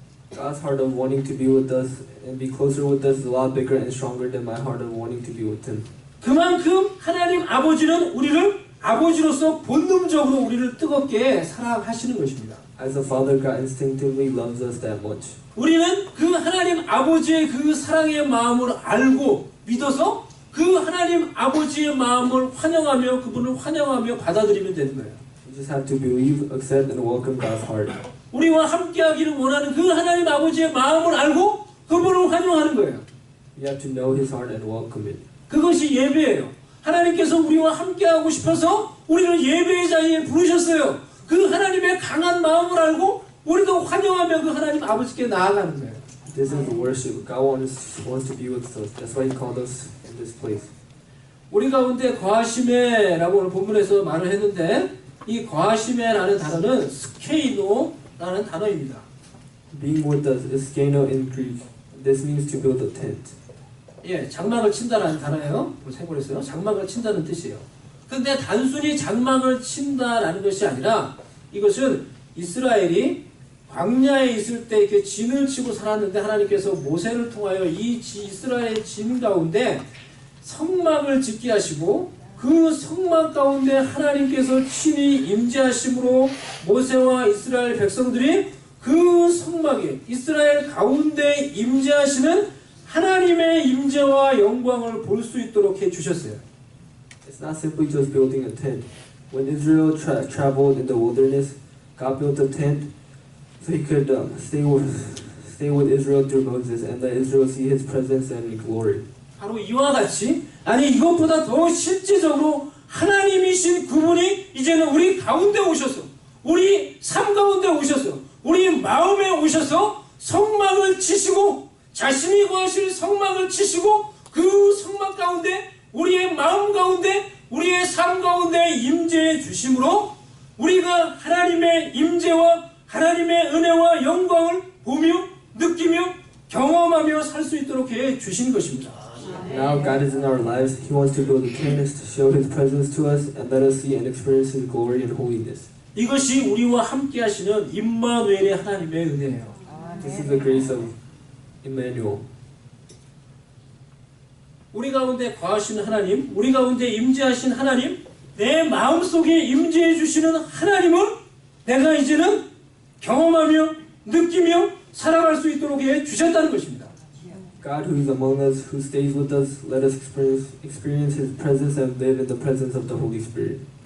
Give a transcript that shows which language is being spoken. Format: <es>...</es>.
<en>God's heart of wanting to be with us and be closer with us is a lot bigger and stronger than my heart of wanting to be with Him.</en> <ko>그만큼 하나님 아버지는 우리를 아버지로서 본능적으로 우리를 뜨겁게 사랑하시는 것입니다.</ko> <en>As a father, God instinctively loves us that much.</en> <ko>우리는 그 하나님 아버지의 그 사랑의 마음을 알고 믿어서 그 하나님 아버지의 마음을 환영하며 그분을 환영하며 받아들이면 되는 거예요.</ko> <en>We just have to believe, accept, and welcome God's heart.</en> <ko>우리와 함께하기를 원하는 그 하나님 아버지의 마음을 알고 그분을 환영하는 거예요.</ko> <en>We have to know His heart and welcome it.</en> <ko>그것이 예배예요. 하나님께서 우리와 함께하고 싶어서 우리를 예배의 자리에 부르셨어요. 그 하나님의 강한 마음을 알고 우리도 환영하며 그 하나님 아버지께 나아가는 거예요.</ko> <en>This is the worship. God wants to be with us. That's why He called us in this place.</en> <ko>우리 가운데 거하심에라고 오늘 본문에서 말을 했는데 이 거하심에라는 단어는 스케이노라는 단어입니다.</ko> <en>Being with us is skeno in Greek. This means to build a tent.</en> <ko>예, 장막을 친다라는 단어예요. 세골에서요. 장막을 친다는 뜻이에요. 근데 단순히 장막을 친다라는 것이 아니라 이것은 이스라엘이 광야에 있을 때 이렇게 진을 치고 살았는데 하나님께서 모세를 통하여 이 이스라엘 진 가운데 성막을 짓게 하시고 그 성막 가운데 하나님께서 친히 임재하심으로 모세와 이스라엘 백성들이 그 성막에 이스라엘 가운데 임재하시는 하나님의 임재와 영광을 볼 수 있도록 해주셨어요.</ko> <en>It's not simply just building a tent. When Israel traveled in the wilderness, God built a tent so He could stay with Israel through Moses and let Israel see His presence and glory.</en> <ko>바로 이와 같이 아니 이것보다 더 실제적으로 하나님이신 그분이 이제는 우리 가운데 오셔서 우리 삶 가운데 오셔서 우리 마음에 오셔서 성막을 치시고 자신이 거하실 성막을 치시고 그 성막 가운데 우리의 마음 가운데 우리의 삶 가운데 임재해 주심으로 우리가 하나님의 임재와 하나님의 은혜와 영광을 보며 느끼며 경험하며 살 수 있도록 해 주신 것입니다.</ko> <en>Now God is in our lives. He wants to build a tent to show His presence to us and let us see and experience His glory and holiness.</en> <ko>이것이 우리와 함께 하시는 임마누엘의 하나님의 은혜예요.</ko> <en>This is the grace of Emmanuel.</en> <ko>우리 가운데 거하시는 하나님, 우리 가운데 임재하신 하나님, 내 마음속에 임재해 주시는 하나님을 내가 이제는 경험하며 느끼며 살아갈 수 있도록 해 주셨다는 것입니다.</ko> <en>God who is among us, who stays with us, let us experience His presence and live in the presence of the Holy Spirit.</en>